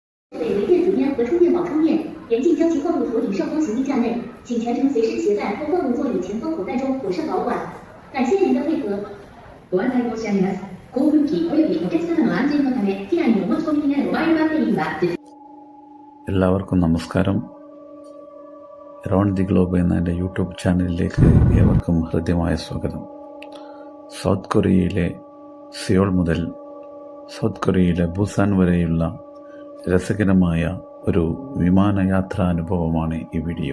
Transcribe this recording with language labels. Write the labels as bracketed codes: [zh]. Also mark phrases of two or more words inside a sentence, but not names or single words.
[zh] 北为电子烟和充电宝充电，严禁将其放入头顶上方行李架内，请全程随身携带或放入座椅前方口袋中妥善保管。感谢您的配合。 [ja] ご案内申し上げます。航空機及びお客様の安全のため、機内にお持ち込みになるモバイルバッテリーは [ml] എല്ലാവർക്കും നമസ്കാരം. അറൗണ്ട് ദി ഗ്ലോബ് എന്ന എൻ്റെ യൂട്യൂബ് ചാനലിലേക്ക് ഏവർക്കും ഹൃദ്യമായ സ്വാഗതം. സൗത്ത് കൊറിയയിലെ സിയോൾ മുതൽ സൗത്ത് കൊറിയയിലെ ബുസാൻ വരെയുള്ള രസകരമായ ഒരു വിമാനയാത്രാ അനുഭവമാണ് ഈ വീഡിയോ.